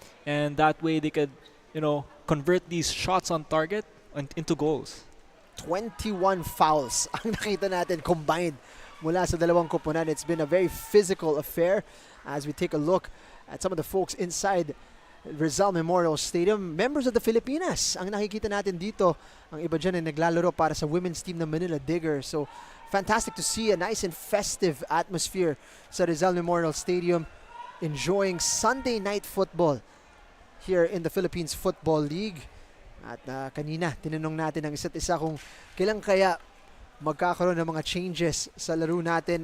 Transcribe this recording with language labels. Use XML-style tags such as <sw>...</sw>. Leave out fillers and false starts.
<en>And that way they could, convert these shots on target into goals.</en> <tl>21 fouls ang nakita natin combined mula sa dalawang koponan.</tl> <en>It's been a very physical affair as we take a look at some of the folks inside Rizal Memorial Stadium.</en> <tl>Members of the Filipinas ang nakikita natin dito. Ang iba dyan ay naglalaro para sa women's team ng Manila Digger.</tl> <en>So, fantastic to see a nice and festive atmosphere sa Rizal Memorial Stadium, enjoying Sunday night football here in the Philippines Football League.</en> <tl>At kanina, tinanong natin ang isa't isa kung kailan kaya magkakaroon ng mga changes sa laro natin.</tl>